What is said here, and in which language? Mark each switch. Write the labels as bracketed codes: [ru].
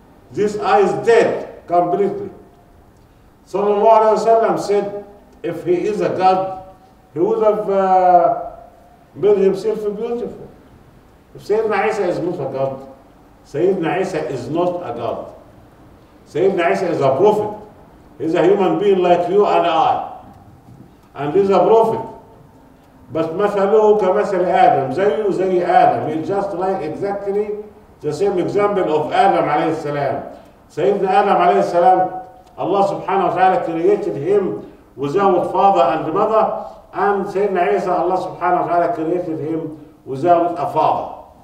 [en] This eye is dead completely. Sallallahu Alaihi Wasallam said, if he is a God, he would have made himself beautiful. If Sayyidina Isa is not a God, Sayyidina Isa is not a God. Sayyidina Isa is a prophet. He's a human being like you and I. And he's a prophet. [ar] But مثله كمثل آدم, زيه زي آدم. [en] He's just like exactly the same example of Adam عليه السلام. Sayyidina Adam عليه السلام, Allah subhanahu wa ta'ala created him without father and mother, and Sayyidina Isa, Allah subhanahu wa ta'ala created him without a father.